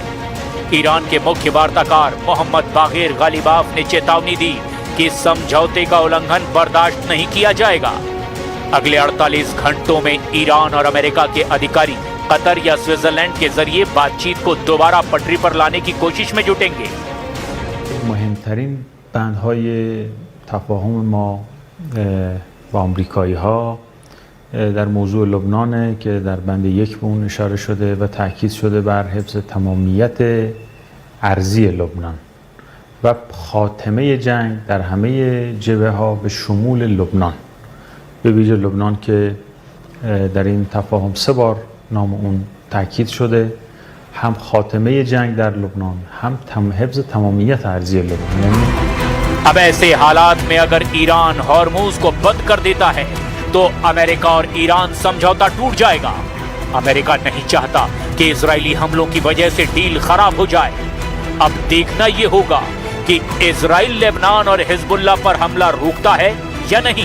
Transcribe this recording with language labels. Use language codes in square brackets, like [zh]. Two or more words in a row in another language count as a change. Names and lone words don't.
[hi] ईरान के मुख्य वार्ताकार मोहम्मद बागेर गालिबाफ ने चेतावनी दी कि समझौते का उल्लंघन बर्दाश्त नहीं किया जाएगा। अगले 48 घंटों में ईरान और अमेरिका के अधिकारी कतर या स्विट्जरलैंड के जरिए बातचीत को दोबारा पटरी पर लाने की कोशिश में जुटेंगे। [fa] مهمترین بندهای تفاهم ما با آمریکایی‌ها در موضوع لبنانه که در بند 1 به اون اشاره شده و تاکید شده بر حفظ تمامیت ارضی لبنان و خاتمه جنگ در همه جبهه‌ها به شمول لبنان، به ویژه لبنان که در این تفاهم 3 بار نام اون تاکید شده، هم خاتمه جنگ در لبنان، هم حفظ تمامیت ارضی لبنان. یعنی [hi] अब ऐसे हालात में अगर ईरान हॉर्मुज को बंद कर देता है तो अमेरिका और ईरान समझौता टूट जाएगा। अमेरिका नहीं चाहता कि इजरायली हमलों की वजह से डील खराब हो जाए। अब देखना ये होगा कि इजराइल लेबनान और हिजबुल्लाह पर हमला रोकता है या नहीं।